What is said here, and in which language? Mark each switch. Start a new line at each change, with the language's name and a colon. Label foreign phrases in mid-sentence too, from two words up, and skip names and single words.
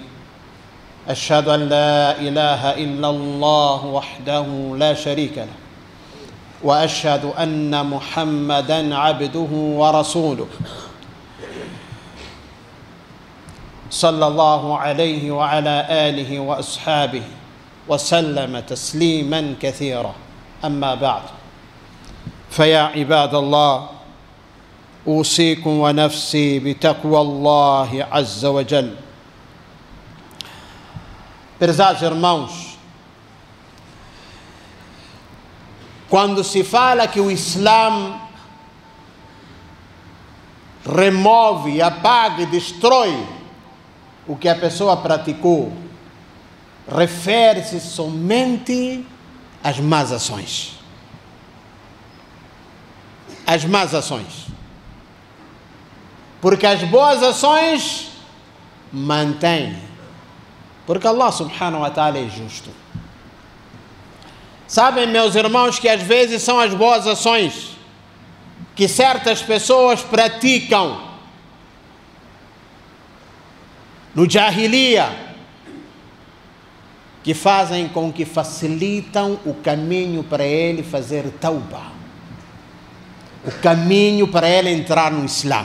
Arabic: أشهد أن لا إله إلا الله وحده لا شريك له، وأشهد أن محمدًا عبده ورسوله، صلى الله عليه وعلى آله وأصحابه وسلم تسليما كثيرا. أما بعد، فيا عباد الله، أوصيكم ونفسي بتقوى الله عز وجل.
Portuguese: Prezados irmãos, quando se fala que o Islã remove, apaga e destrói o que a pessoa praticou, refere-se somente às más ações. As más ações. Porque as boas ações mantêm. Porque Allah
Arabic: سبحانه وتعالى
Portuguese: é justo. Sabem, meus irmãos, que às vezes são as boas ações que certas pessoas praticam no Jahiliya, que fazem com que facilitam o caminho para ele fazer tauba, o caminho para ele entrar no Islã.